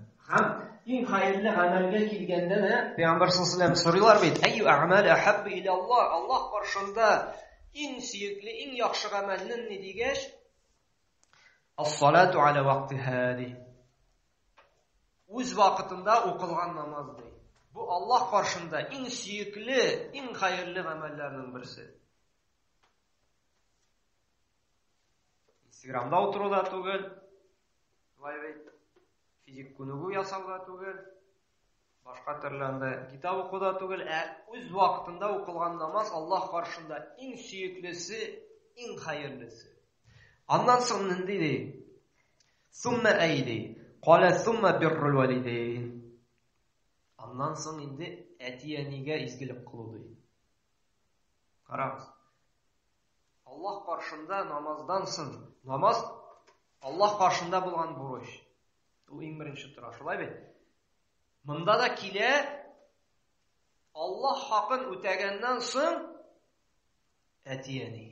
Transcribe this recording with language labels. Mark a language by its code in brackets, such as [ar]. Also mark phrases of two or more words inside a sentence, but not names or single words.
[tt] Һәм иң хәерле гамәлгә килгәндә дә Пәйгамбәр [ar] صلى الله عليه وسلم [tt] сорыйлар бит: [ar] "أي الأعمال أحب إلى الله?" [tt] Аллаһ каршында иң сөекле, иң яхшы гамәлне ни дигәч, [ar] "الصلاة على وقتها" ди. [tt] Үз вакытында укылган намаз ди. Бу Аллаһ каршында иң сөекле, иң хәерле гамәлләрнең берсе. Инстаграмда утыруда түгел, физик күнегү ясауда түгел, башка төрле китап укуда түгел, үз вакытында укылган намаз Аллаһ каршында иң сөеклесе, иң хәерлесе. Аннан соң нинди ди? [ar] ثم أي قال ثم بر الوالدين. [tt] Аннан соң инде әти-әнигә изгелек кылу ди. Карагыз. Аллаһ каршында намаздан соң, намаз Аллаһ каршында булган бурыч. Ул иң беренче тора, шулай бит? Монда да килә, Аллаһ хакын үтәгәннән соң әти-әни.